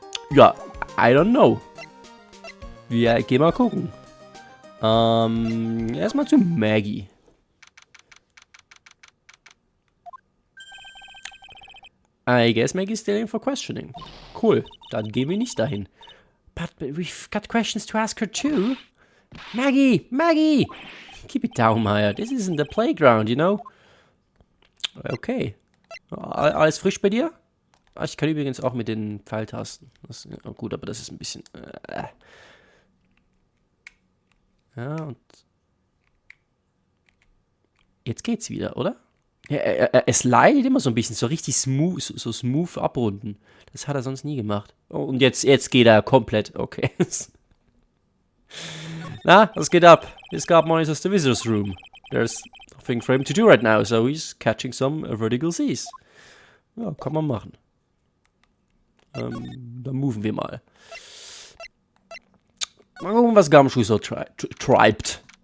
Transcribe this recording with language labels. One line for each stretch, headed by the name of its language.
German: Ja, I don't know. Wir gehen mal gucken. Erstmal zu Maggie.
English: I guess Maggie's still in for questioning.
German: Cool, dann gehen wir nicht dahin.
English: But we've got questions to ask her too. Maggie! Maggie! Keep it down, Maya. This isn't the playground, you know?
German: Okay. Alles frisch bei dir? Ah, ich kann übrigens auch mit den Pfeiltasten. Das, oh gut, aber das ist ein bisschen... Ja, und... Jetzt geht's wieder, oder? Ja, es leidet immer so ein bisschen, so richtig smooth, so smooth abrunden. Das hat er sonst nie gemacht. Oh, und jetzt geht er komplett. Okay. Na, was geht ab?
English: His guard monitors the visitors room. There's nothing for him to do right now, so he's catching some vertical seas. Ja, kann man machen.
German: Dann moven wir mal. Mal gucken, was Gumshoe so treibt.